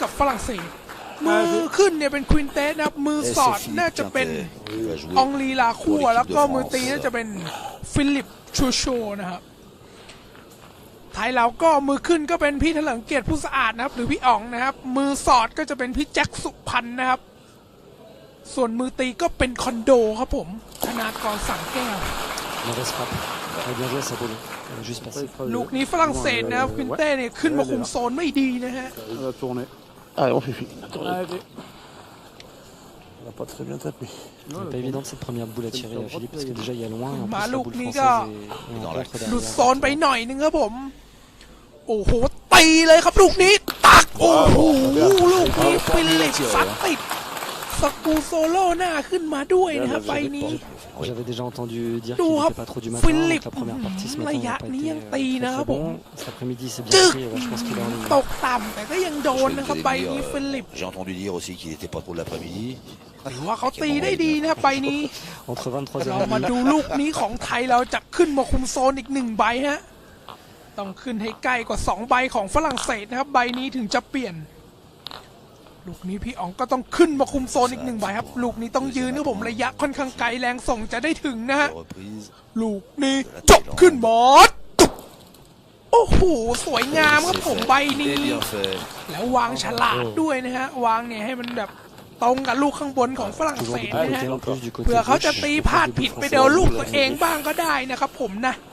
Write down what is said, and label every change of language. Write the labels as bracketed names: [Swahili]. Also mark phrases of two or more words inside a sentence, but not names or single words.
[Thai] กับฝรั่งเศสมือขึ้นเนี่ยเป็นควินเตสนะครับมือสอดน่าจะเป็นองลีลาคั่วแล้วก็มือตีน่าจะเป็นฟิลิปชูโชนะครับไทยเราก็มือขึ้นก็เป็นพี่เถลิงเกียรติผู้สะอาดนะครับหรือพี่อ๋องนะครับมือสอดก็จะเป็นพี่แจ็คสุพรรณนะครับส่วนมือตีก็เป็นคอนโดครับผมธนากรสั่งแก้วลูกนี้ฝรั่งเศสนะครับควินเต้เนี่ยขึ้นมาคุมโซนไม่ดีนะฮะ [French] Allez, on fait fini. On n'a pas très bien tapé. C'est pas évident cette première boule à tirer à Philippe parce que déjà il y a loin et en plus la boule française est en contre [Thai] หลุด [French] derrière. [Thai] โซนไปหน่อยนึงครับผมโอ้โหตีเลยครับลูกนี้ตักโอ้โหลูกนี้ฟิลิปซัดติดสกูโซโล่หน้าขึ้นมาด้วยนะครับไฟนี้ [French] J'avais déjà entendu dire qu'il n'était pas trop du matin, que la première partie ce matin n'a pas été très bon. Cet après-midi c'est bien pris, je pense qu'il est en ligne. [Thai] ตกต่ำแต่ก็ยังโดนนะครับใบนี้ฟิลิป [French] J'ai entendu dire aussi qu'il n'était pas trop de l'après-midi. [Thai] ถือว่าเขาตีได้ดีนะครับใบนี้ [French] Entre 23h [Thai] เรามาดูลูกนี้ของไทยเราจะขึ้นมาคุมโซนอีก1 ใบฮะต้องขึ้นให้ใกล้กว่า2 ใบของฝรั่ง เศสนะครับใบนี้ถึงจะเปลี่ยนลูกนี้พี่อ๋องก็ต้องขึ้นมาคุมโซนอีก1 ใบครับลูกนี้ต้องยืนนะผมระยะค่อนข้างไกลแรงส่งจะได้ถึงนะฮะลูกนี้จบขึ้นหมดโอ้โหสวยงามครับผมใบนี้แล้ววางฉลาดด้วยนะฮะวางเนี่ยให้มันแบบตรงกับลูกข้างบนของฝรั่งเศสนะฮะเผื่อเขาจะตีพลาดผิดไปเดี๋ยวลูกตัวเองบ้างก็ได้นะครับผมนะ